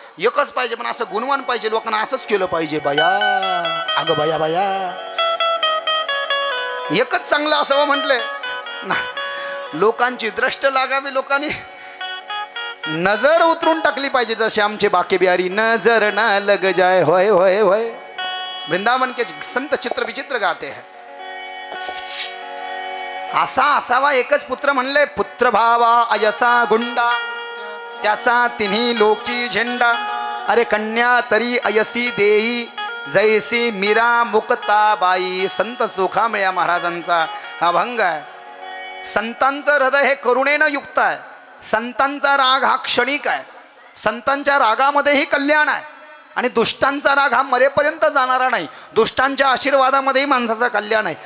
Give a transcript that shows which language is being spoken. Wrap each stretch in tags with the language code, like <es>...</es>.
<mr>एकच पाहिजे पण असं गुणवान पाहिजे, लोकांना असंच केलं पाहिजे. बाया अगं बाया एकच चांगलं असावं म्हटले ना. लोकांची दृष्ट लागावी, लोकांनी नजर उतरून टाकली पाहिजे. जसे आमचे बाके बिहारी</mr> <hi>नजर ना लग जाए</hi> <mr>होय होय होय.</mr> <hi>वृंदावन के संत चित्र विचित्र गाते हैं.</hi> <mr>असा असावा एकच पुत्र म्हणले. पुत्र भावा अयसा गुंडा त्याचा तिन्ही लोकी झेंडा. अरे कन्या तरी अयसी देई जैसी मीरा मुक्ताबाई. संत सुखामळ्या महाराजांचा हा भंग आहे. संतांचं हृदय हे करुणेनं युक्त आहे. संतांचा राग हा क्षणिक आहे. संतांच्या रागामध्येही कल्याण आहे आणि दुष्टांचा राग हा मरेपर्यंत जाणारा नाही. दुष्टांच्या आशीर्वादामध्येही माणसाचं कल्याण आहे.</mr>